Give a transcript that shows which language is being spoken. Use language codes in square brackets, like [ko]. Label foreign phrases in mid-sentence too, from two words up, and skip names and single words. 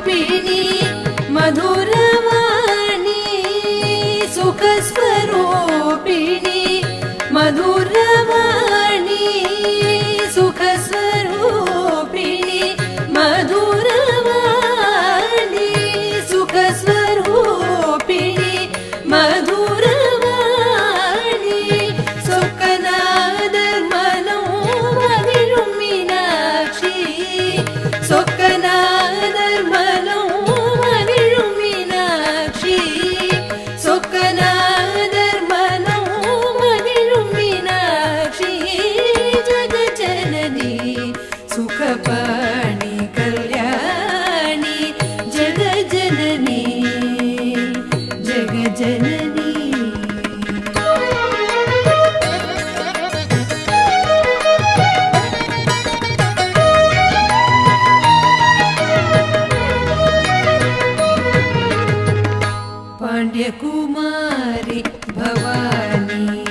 [sa] सुखस्वरूपिणी मधुरवाणी सुखस्वरूपिणी मधुरवाणी सुखस्वरूपिणी मधुरवाणी सुखस्वरूपिणी मधुरवाणी [ta] சொக்கநாதர் மனம் மகிழும் மீனாட்சி சொக்கநாதர் மனம் மகிழும் மீனாட்சி சொக்கநாதர் மனம் மகிழும் மீனாட்சி ஜெகஜனனி சுகபாணி கல்யாணி ஜெகஜனனி [sa] ஜெகஜனனி पाण्ड्यकुमारी भवानी